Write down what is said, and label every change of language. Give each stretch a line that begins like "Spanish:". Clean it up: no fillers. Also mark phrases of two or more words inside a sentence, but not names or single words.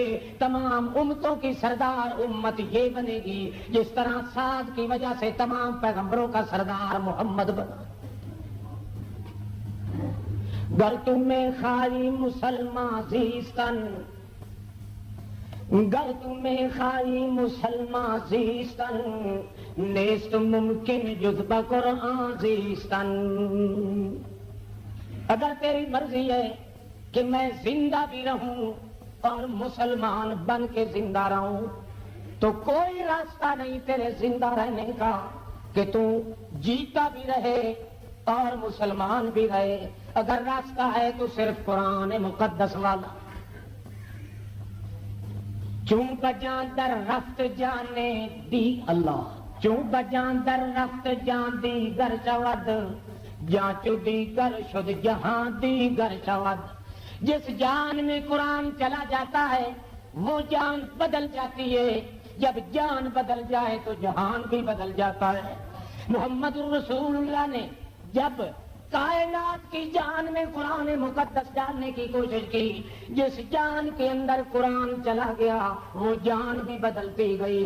Urdu: تمام امتوں کی سردار امت یہ بنے گی جس طرح ساز کی وجہ سے تمام پیغمبروں کا سردار محمد بنا.
Persian: گر تمہیں خائی مسلمان زیستن، گر تمہیں خائی مسلمان زیستن، نیست ممکن جز بقرآن زیستن.
Urdu: اگر تیری مرضی ہے کہ میں زندہ بھی رہوں اور مسلمان بن کے زندہ رہوں تو کوئی راستہ نہیں تیرے زندہ رہنے کا کہ تو جیتا بھی رہے اور مسلمان بھی رہے. اگر راستہ ہے تو صرف قرآن مقدس والا.
Persian: چون بجان در رفت جانے دی اللہ، چون بجان در رفت جان دیگر شود، جان چو دیگر شد جہاں دیگر شود.
Urdu: جس جان میں قرآن چلا جاتا ہے وہ جان بدل جاتی ہے، جب جان بدل جائے تو جہان بھی بدل جاتا ہے. محمد رسول اللہ نے جب کائنات کی جان میں قرآن مقدس ڈالنے کی کوشش کی، جس جان کے اندر قرآن چلا گیا وہ جان بھی بدلتی گئی.